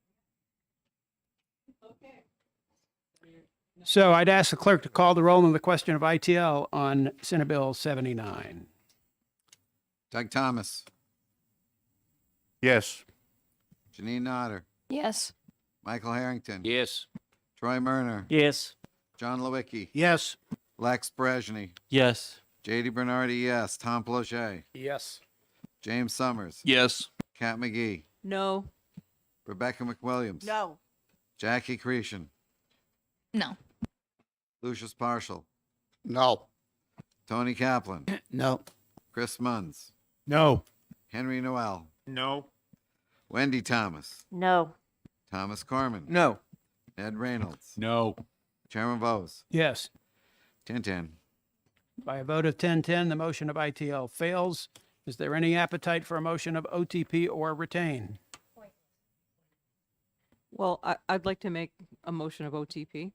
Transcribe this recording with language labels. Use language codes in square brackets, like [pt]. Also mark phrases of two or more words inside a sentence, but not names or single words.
[en] So I'd ask the clerk to call the roll on the question of ITL on Senate Bill 79. Doug Thomas. Yes. Janine Nodder. Yes. Michael Harrington. Yes. Troy Murner. Yes. John Lewicki. Yes. Lex Brezhny. Yes. J.D. Bernardi, yes. Tom Plauché. Yes. James Summers. Yes. Kat McGee. No. Rebecca McWilliams. No. Jackie Cretion. No. Lucius Parshall. No. Tony Kaplan. No. Chris Munns. No. Henry Noel. No. Wendy Thomas. No. Thomas Corman. No. Ed Reynolds. No. Chairman Bose. Yes. 10-10. By a vote of 10-10, the motion of ITL fails. Is there any appetite for a motion of OTP or retain? Well, I'd like to make a motion of OTP.